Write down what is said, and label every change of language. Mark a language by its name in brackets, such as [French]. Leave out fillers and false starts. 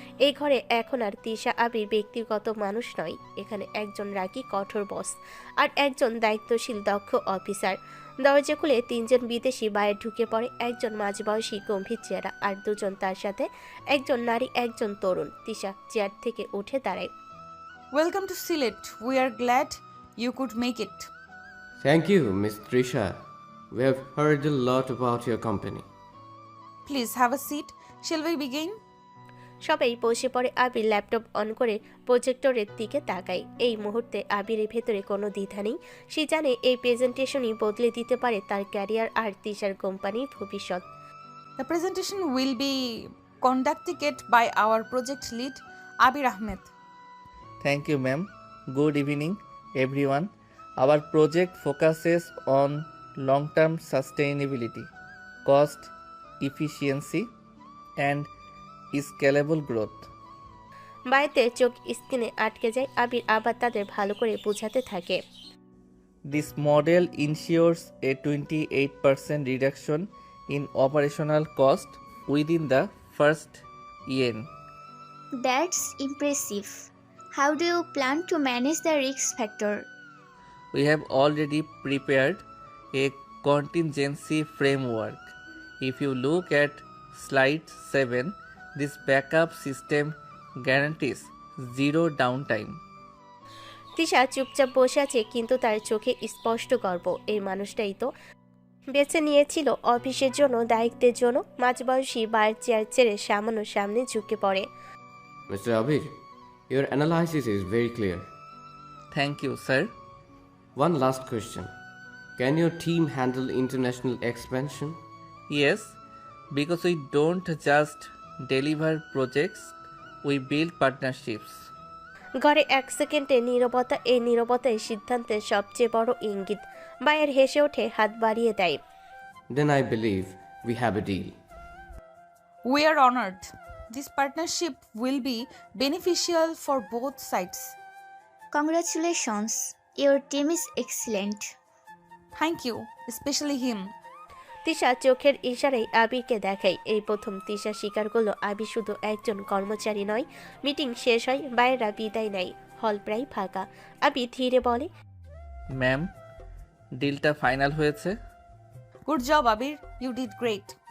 [Bangla] এই ঘরে এখন আর তিশা আবির ব্যক্তিগত মানুষ নয়। এখানে একজন রাগী কঠোর বস আর একজন দায়িত্বশীল দক্ষ অফিসার। দরজা খুলে তিনজন বিদেশি বাইরে ঢুকে পড়ে। একজন মাঝবয়সী গম্ভীর চেহারা আর দুজন তার সাথে, একজন নারী একজন তরুণ। তিশা চেয়ার থেকে উঠে দাঁড়ায়। [English] Welcome to Sylhet, we are glad you could make it. Thank you, Miss Trisha. We have heard a lot about your company. Please have a seat, shall we begin? [Bangla] সবাই বসে পড়ে। আবির ল্যাপটপ অন করে প্রজেক্টরের দিকে তাকায়। এই মুহূর্তে আবিরের ভেতরে কোনো দ্বিধা নেই। সে জানে এই প্রেজেন্টেশনই বদলে দিতে পারে তার ক্যারিয়ার আর তিশার কোম্পানির ভবিষ্যৎ। [English] The presentation will be conducted by our project lead Abir Ahmed. Thank you, ma'am. Good evening, everyone. Our project focuses on long-term sustainability, cost efficiency, and scalable growth. [Bangla] বাইরে চোখ স্ক্রিনে আটকে যায়। আবির আবার তাদের ভালো করে বোঝাতে থাকে। [English] This model ensures a 28% reduction in operational cost within the first year. That's impressive. How do you plan to manage the risk factor? We have already prepared a contingency framework. If you look at slide 7, this backup system guarantees zero downtime. [Bangla] Tisha চুপচাপ বসে আছে, কিন্তু তার চোখে স্পষ্ট গর্ব। এই মানুষটাই তো বেছে নিয়েছিল অফিসের জন্য, দায়িত্বের জন্য। মাঝবয়সী বার চেয়ার ছেড়ে সামান্য সামনে ঝুঁকে পড়ে। [English] Mr. Abir, your analysis is very clear. Thank you, sir. One last question. Can your team handle international expansion? Yes, because we don't just deliver projects, we build partnerships. [Bangla] ঘরে 1 সেকেন্ডে নীরবতা। এই নীরবতাই সিদ্ধান্তের সবচেয়ে বড় ইঙ্গিত। বায়ের হেসে ওঠে, হাত বাড়িয়ে দেয়। [English] Then I believe we have a deal. We are honored. This partnership will be beneficial for both sides. Congratulations. Your team is excellent. Thank you, especially him. [Bangla] Tisha চোখের ইশারায় আবিরকে দেখায়। এই প্রথম তিশা স্বীকার করলো আবির শুধু একজন কর্মচারী নয়। মিটিং শেষ হয়, বাইরেরা বিদায় নেয়। হল প্রায় ফাঁকা। আবির ধীরে বলে, ম্যাম, ডিলটা ফাইনাল হয়েছে। [English] Good job, Abir. You did great.